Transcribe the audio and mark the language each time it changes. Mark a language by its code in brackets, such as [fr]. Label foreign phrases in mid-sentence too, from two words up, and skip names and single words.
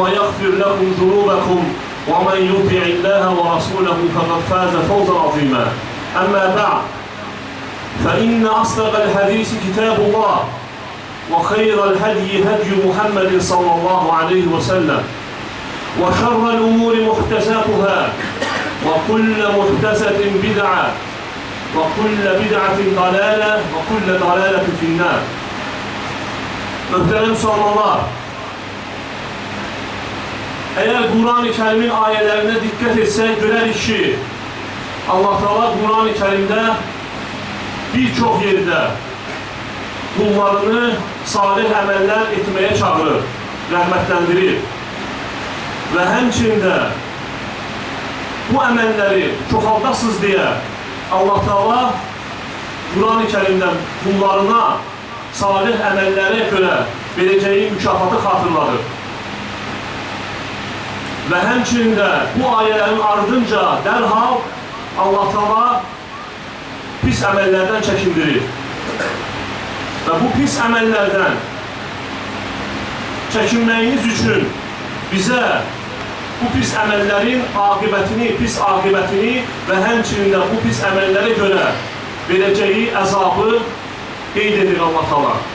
[ar] ويغفر لكم ذنوبكم ومن يطع الله ورسوله فقد فاز فوزا عظيما أما بعد فإن أصدق الحديث كتاب الله وخير الهدي هدي محمد صلى الله عليه وسلم وشر الأمور محدثاتها وكل محدثة بدعة وكل بدعة ضلالة وكل ضلالة في النار. [az] Möhtərəm müsəlmanlar, eğer Kur'an-ı Kerim'in ayələrine dikkat etsək, görərik ki, Allah Teala Kur'an-ı Kerim'de birçok yerde kullarını salih əməllər etmeye çağırır, rəhmətləndirir ve həmçində bu əməlləri çoxaldasınız diye Allah Teala Kur'an-ı Kerim'den kullarına salih əməllərə görə vereceği mükafatı xatırladır. Ve həmçində bu ayələrin ardınca dərhal Allah Teala pis əməllərdən çəkindirir. Ve bu pis əməllərdən çəkinməyiniz üçün bizə bu pis əməllərin pis aqibətini və həmçinin bu pis əməllərə görə verəcəyi əzabı qeyd edir Allah Teala.